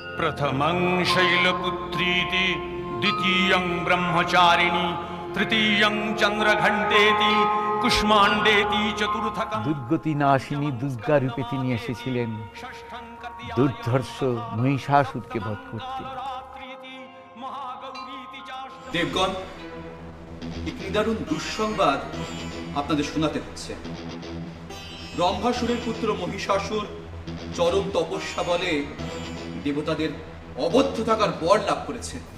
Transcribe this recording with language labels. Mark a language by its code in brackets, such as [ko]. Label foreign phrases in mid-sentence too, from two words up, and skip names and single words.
[sa] प्रथमं शैलपुत्रीति द्वितीयं ब्रह्मचारिणी तृतीयं चंद्रघंटेति कुष्मांडेति चतुर्थकं। [bn] দুর্গতি নাশিনী দুর্গা রূপে তিনি এসেছিলেন দুর্ধর্ষ মহিষাসুরকে বধ করতে। দেবগণ, একটি দারুণ দুঃসংবাদ আপনাদের শোনাতে হচ্ছে। ব্রহ্মাসুরের পুত্র মহিষাসুর চরম তপস্যা বলে দেবতাদের অবদ্ধ থাকার বর লাভ করেছে।